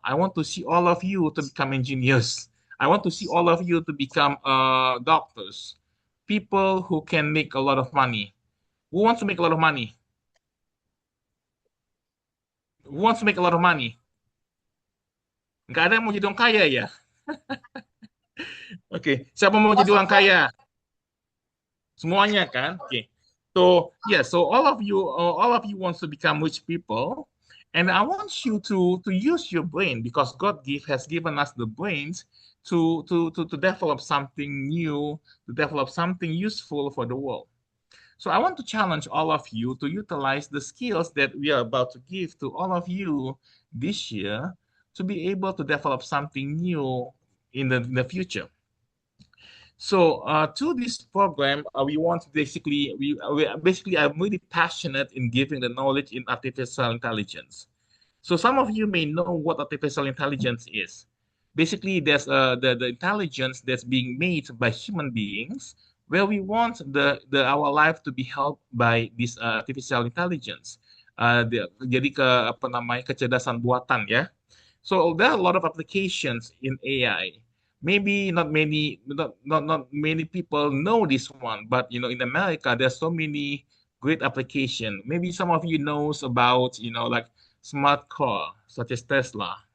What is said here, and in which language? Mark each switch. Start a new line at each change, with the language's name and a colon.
English: I want to see all of you to become engineers. I want to see all of you to become doctors. People who can make a lot of money. Who wants to make a lot of money? Who wants to make a lot of money?
Indonesian: Nggak ada yang mau jadi orang kaya ya? Oke, siapa mau jadi orang kaya? Semuanya kan? Oke.
English: So yeah, so all of you wants to become rich people, and I want you to use your brain because has given us the brains to develop something new, to develop something useful for the world. So I want to challenge all of you to utilize the skills that we are about to give to all of you this year to be able to develop something new in the future. So to this program, we want to basically I'm really passionate in giving the knowledge in artificial intelligence. So some of you may know what artificial intelligence is. Basically, there's the intelligence that's being made by human beings, where we want our life to be helped by this artificial intelligence.
Indonesian: Jadi apa namanya kecerdasan buatan ya.
English: So there are a lot of applications in AI. Maybe not many people know this one, but in America there's so many great application. Maybe some of you knows about like smart car such as Tesla.